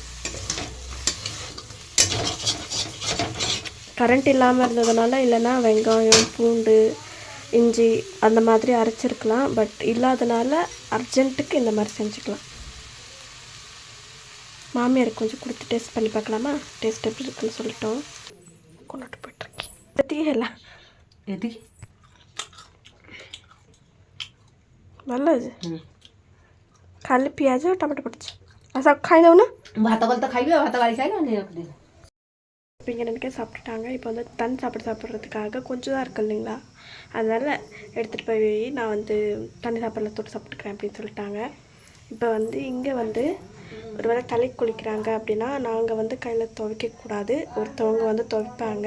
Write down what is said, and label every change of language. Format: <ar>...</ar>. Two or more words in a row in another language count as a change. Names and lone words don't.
<ta>கரண்ட் இல்லாமல் இருந்ததுனால இல்லைன்னா வெங்காயம் பூண்டு இஞ்சி அந்த மாதிரி அரைச்சிருக்கலாம். பட் இல்லாதனால அர்ஜென்ட்டுக்கு இந்த மாதிரி செஞ்சுக்கலாம். மாமியாருக்கு கொஞ்சம் கொடுத்து டேஸ்ட் பண்ணி பார்க்கலாமா? டேஸ்ட் எப்படி இருக்குன்னு சொல்லிட்டோம். கொண்டுட்டு போயிட்டுருக்கேன். எதுக்கே எதுக்கு</ta> <or>ଭଲ ଅଛି। ଖାଲି ପିଆଜ ଟମାଟୋ ପଡ଼ିଛି। ଆଉ ସବୁ ଖାଇଦେଉନା? ଭାତ କଲେ ତ ଖାଇବେ, ଭାତ ଗାଳି ଖାଇଲେ ରଖିଦେବି।</or> <ta>இப்போ இங்கே நினைக்க சாப்பிட்டுட்டாங்க. இப்போ வந்து தன் சாப்பிட்றதுக்காக கொஞ்சம் தான் இருக்கு இல்லைங்களா, அதனால் எடுத்துகிட்டு போய் நான் வந்து தண்ணி சாப்பாடில் தொட்டு சாப்பிட்டுக்கிறேன் அப்படின்னு சொல்லிட்டாங்க. இப்போ வந்து இங்கே வந்து ஒரு வேளை தலை குளிக்கிறாங்க அப்படின்னா நாங்கள் வந்து கையில் துவைக்கக்கூடாது, ஒருத்தவங்க வந்து துவைப்பாங்க.</ta>